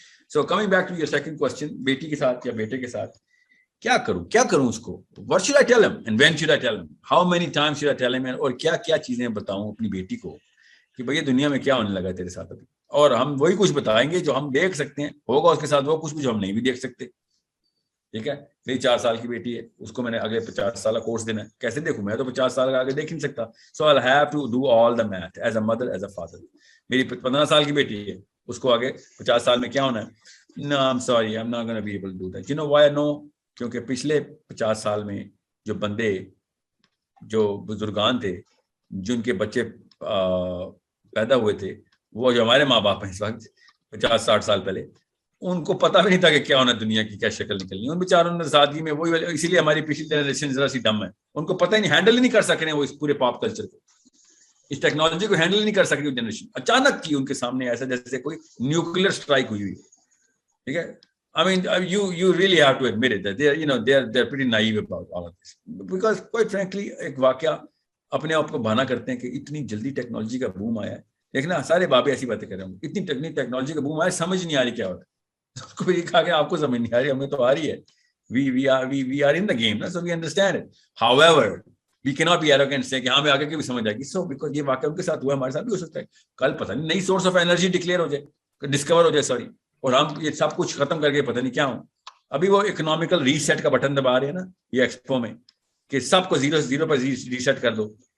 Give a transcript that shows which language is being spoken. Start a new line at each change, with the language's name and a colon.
Urdu: So coming back to your second question, بیٹی کے ساتھ یا بیٹے کے ساتھ کیا کروں اس کو,
English: what should I tell him
Urdu: and when should I tell him, how many times should I tell him, اور کیا چیزیں بتاؤں اپنی بیٹی کو کہ بھئی دنیا میں کیا ہونے لگا تیرے ساتھ ابھی, اور ہم وہی کچھ بتائیں گے جو ہم دیکھ سکتے ہیں, ہوگا اس کے ساتھ وہ کچھ بھی جو ہم نہیں بھی دیکھ سکتے. ٹھیک ہے, میری 4 سال کی بیٹی ہے, اس کو میں نے اگلے 50 سال کا کورس دینا ہے, کیسے دیکھوں, میں تو 50 سال کا آگے دیکھ نہیں سکتا.
English: So I'll have to do all the math as a mother, as a father.
Urdu: میری 15 سال کی بیٹی ہے, اس کو آگے 50 سال میں کیا ہونا ہے.
English: No, I'm sorry, I'm not going to be able to do that. You know why I know?
Urdu: کیونکہ پچھلے 50 سال میں جو بندے, جو بزرگان تھے, جن کے بچے پیدا ہوئے تھے, وہ جو ہمارے ماں باپ ہیں اس وقت 50-60 سال پہلے, ان کو پتہ بھی نہیں تھا کہ کیا ہونا دنیا کی, کیا شکل نکلنی. ان بیچاروں نے سادگی میں وہی, اسی لیے ہماری پچھلی جنریشن ذرا سی ڈم ہے, ان کو پتہ ہی نہیں, ہینڈل ہی نہیں کر سک رہے وہ اس پورے پاپ کلچر کو, اس ٹیکنالوجی کو ہینڈل نہیں کر سک رہی جنریشن. اچانک کی ان کے سامنے ایسا جیسے کوئی نیوکلیر اسٹرائک ہوئی ہوئی. ٹھیک ہے,
English: I mean, you really have to admit it that they're pretty naive about all of this, because quite frankly
Urdu: ایک واقعہ اپنے آپ کو بہانا کرتے ہیں کہ اتنی جلدی ٹیکنالوجی کا بوم آیا ہے. دیکھنا سارے بابے ایسی باتیں کر رہے ہوں, اتنی ٹیکنالوجی کا بوم آیا, سمجھ نہیں آ رہی کیا ہوتا ہے. اس کو بھی کہا کہ آپ کو سمجھ نہیں آ رہی, ہمیں تو آ رہی ہے.
English: we are in the game, so we understand it. However, we cannot be arrogant say
Urdu: کہ ہاں میں آگے کی بھی سمجھ آئے گی.
English: So because
Urdu: یہ واقعہ ان کے ساتھ ہوا, ہمارے ساتھ بھی ہو سکتا ہے. کل پتہ نہیں نئی سورس آف انرجی ڈکلیئر ہو جائے, ڈسکور ہو جائے, سوری, اور ہم یہ سب کچھ ختم کر کے پتہ نہیں کیا ہوں. ابھی وہ اکنامیکل ریسیٹ کا بٹن دبا رہے ہیں نا یہ ایکسپو میں, کہ سب کو زیرو پر ریسیٹ کر دو.